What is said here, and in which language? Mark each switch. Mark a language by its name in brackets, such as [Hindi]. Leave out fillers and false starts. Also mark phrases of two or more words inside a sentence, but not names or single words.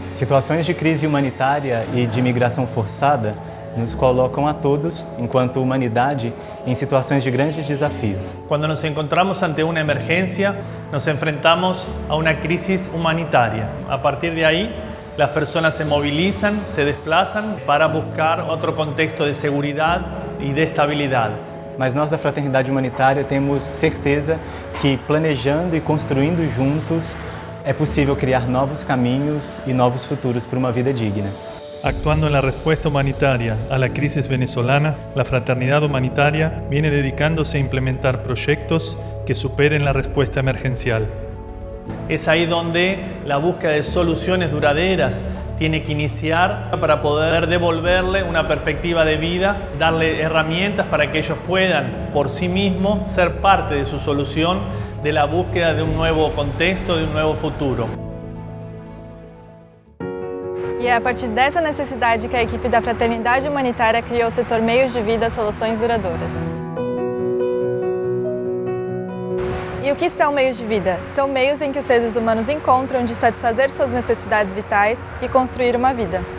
[Portuguese] Situações de crise humanitária e de migração forçada nos colocam a todos, enquanto humanidade, em situações de grandes desafios. [Spanish] Cuando nos encontramos ante una emergencia, nos enfrentamos a una crisis humanitaria. A partir de ahí, las personas se movilizan, se desplazan para buscar otro contexto de seguridad y de estabilidad. [Portuguese] Mas nós da Fraternidade Humanitária temos certeza que, planejando e construindo juntos, é possível criar novos caminhos e novos futuros para uma vida digna. [Spanish] Actuando en la respuesta humanitaria a la crisis venezolana, la Fraternidad Humanitaria viene dedicándose a implementar proyectos que superen la respuesta emergencial. Es ahí donde la búsqueda de soluciones duraderas tiene que iniciar para poder devolverle una perspectiva de vida, darle herramientas para que ellos puedan por sí mismos ser parte de su solución, de la búsqueda de un nuevo contexto, de un nuevo futuro. [Portuguese] E é a partir dessa necessidade que a equipe da Fraternidade Humanitária criou o setor Meios de Vida Soluções Duradouras. E o que são meios de vida? São meios em que os seres humanos encontram de satisfazer suas necessidades vitais e construir uma vida.